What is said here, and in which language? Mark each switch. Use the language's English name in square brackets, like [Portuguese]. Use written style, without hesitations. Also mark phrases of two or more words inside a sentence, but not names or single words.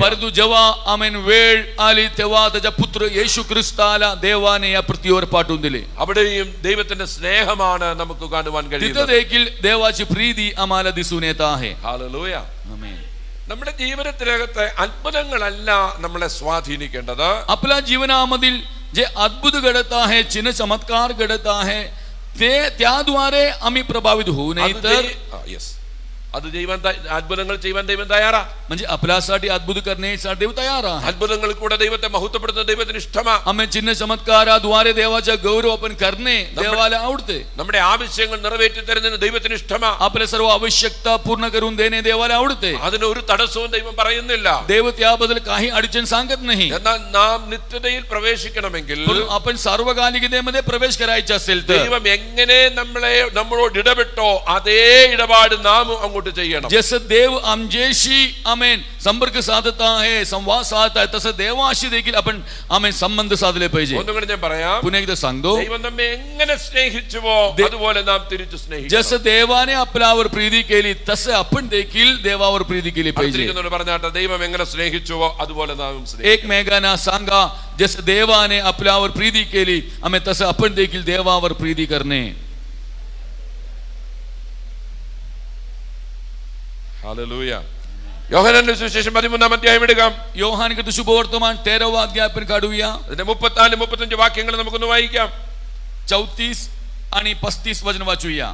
[Marathi] परंतु जेव्हा आमेन वेळ आली तेव्हा त्याचा पुत्र येशू ख्रिस्ताला देवाने या पृथ्वीवर पाठवून दिले. [Malayalam] അവിടെയും ദൈവത്തിന്റെ സ്നേഹമാണ് നമുക്ക് കാണുവാൻ [Marathi] तिथं [Malayalam] കഴിയുന്നത്. [Marathi] देखील देवाची प्रीती आम्हाला दिसून येत आहे. [Malayalam] ഹല്ലേലൂയ. [Marathi] आमेन. [Malayalam] നമ്മുടെ ജീവിതത്തിനകത്തെ അത്ഭുതങ്ങളല്ല നമ്മളെ സ്വാധീനിക്കേണ്ടത്. [Marathi] आपल्या जीवनामधील जे अद्भुत घडत आहे चिन्ह चमत्कार घडत आहे ते त्याद्वारे आम्ही प्रभावित होऊ नये तर [Malayalam] അത് അത്ഭുതങ്ങൾ ചെയ്യാൻ ദൈവം തയ്യാറാ. [Marathi] म्हणजे आपल्यासाठी अद्भुत करण्यासाठी देव तयार आहे. [Malayalam] അത്ഭുതങ്ങളിൽ കൂടെ ദൈവത്തെ മഹത്വപ്പെടുത്തുന്ന ദൈവത്തിന് ഇഷ്ടമാണ്. [Marathi] आम्ही चिन्ह चमत्काराद्वारे देवाचा गौरव आपण करणे देवाला आवडते. [Malayalam] നമ്മുടെ ആവശ്യങ്ങൾ നിറവേറ്റി തരുന്നതിന് ദൈവത്തിന് ഇഷ്ടമാണ്. [Marathi] आपल्या सर्व आवश्यकता पूर्ण करून देणे देवाला आवडते. [Malayalam] അതിന് ഒരു തടസ്സവും ദൈവം പറയുന്നില്ല. [Marathi] देव त्याबद्दल काही अडचण सांगत नाही. [Malayalam] എന്നാൽ നാം നിത്യതയിൽ പ്രവേശിക്കണമെങ്കിൽ [Marathi] आपण सार्वकालिकतेमध्ये प्रवेश करायचे असेल तर [Malayalam] ദൈവം എങ്ങനെ നമ്മളോട് ഇടപെട്ടോ അതേ ഇടപാട് നാം അങ്ങോട്ട് കൊണ്ട് ചെയ്യണം. [Marathi] जैसे देव आमच्याशी आमेन संपर्क साधता है, संवाद साधता है, तसं देवाशी देखील आपण आमेन संबंध साधले पाहिजे. [Malayalam] ഒന്നും കൂടി ഞാൻ പറയാം. [Marathi] पुन्हा एकदा सांगतो, [Malayalam] ദൈവം നമ്മെ എങ്ങനെ സ്നേഹിച്ചുവോ അതുപോലെ നാം തിരിച്ചു സ്നേഹിക്കണം. [Marathi] जसं देवाने आपल्यावर प्रीती केली तसे आपण देखील देवावर प्रीती केली पाहिजे. [Malayalam] പറഞ്ഞാട്ടെ, ദൈവം എങ്ങനെ സ്നേഹിച്ചുവോ അതുപോലെ നാം [Marathi] एकमेकांना सांगा, जसं देवाने आपल्यावर प्रीती केली आम्ही तसं आपण देखील देवावर प्रीती करणे. [Malayalam] ഹല്ലേലൂയ. യോഹന്നാന്റെ സുവിശേഷം 13-ാം അധ്യായം എടുക്കാം. യോഹന്നാന്റെ ശുഭവർത്തമാൻ [Marathi] 13वा अध्याय आपण काढूया. [Malayalam] അതിന്റെ 34-35 വാക്യങ്ങൾ നമുക്കൊന്ന് വായിക്കാം. [Marathi] 34 आणि 35 वचन वाचूया.